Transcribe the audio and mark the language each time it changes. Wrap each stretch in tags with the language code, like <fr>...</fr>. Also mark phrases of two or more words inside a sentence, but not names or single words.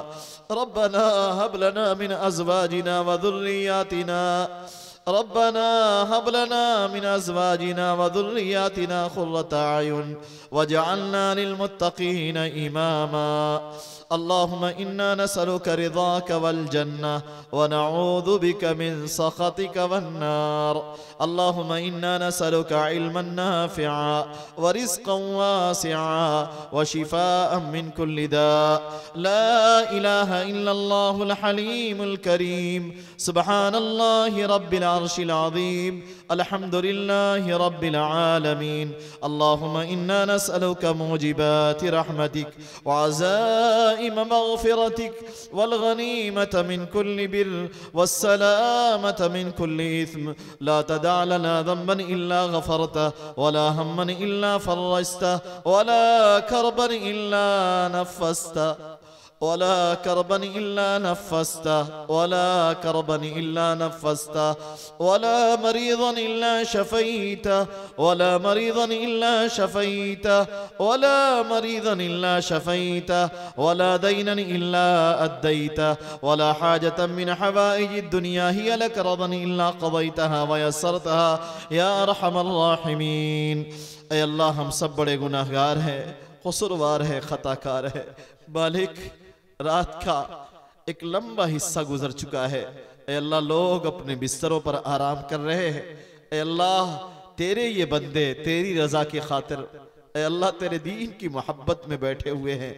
<ar>ربنا هب لنا من أزواجنا وذرياتنا ربنا هب لنا من أزواجنا وذرياتنا قرة أعين واجعلنا للمتقين إماما. اللهم إنا نسألك رضاك والجنة ونعوذ بك من سخطك والنار. اللهم إنا نسألك علما نافعا ورزقا واسعا وشفاء من كل داء. لا إله إلا الله الحليم الكريم. سبحان الله رب العرش العظيم. الحمد لله رب العالمين. اللهم إنا نسألك موجبات رحمتك وعزائم مغفرتك والغنيمة من كل بر والسلامة من كل إثم لا تدع لنا ذنبا إلا غفرته ولا هما إلا فرجته ولا كربا إلا نفسته ولا كربا إلا نفسته ولا كربا إلا نفسته ولا مريضا إلا شفيته ولا مريضا إلا شفيته ولا مريضا إلا شفيته ولا دينا إلا أديته ولا حاجة من حوائج الدنيا هي لك رضا إلا قضيتها ويسرتها يا أرحم الراحمين.</ar> <ur>اے اللہ، ہم سب بڑے گناہگار ہیں، قصوروار ہیں، خطاکار ہیں. مالک، رات کا ایک لمبا حصہ گزر چکا ہے. اے اللہ، لوگ اپنے بستروں پر آرام کر رہے ہیں. اے اللہ، تیرے یہ بندے تیری رضا کی خاطر، اے اللہ، تیرے دین کی محبت میں بیٹھے ہوئے ہیں.</ur>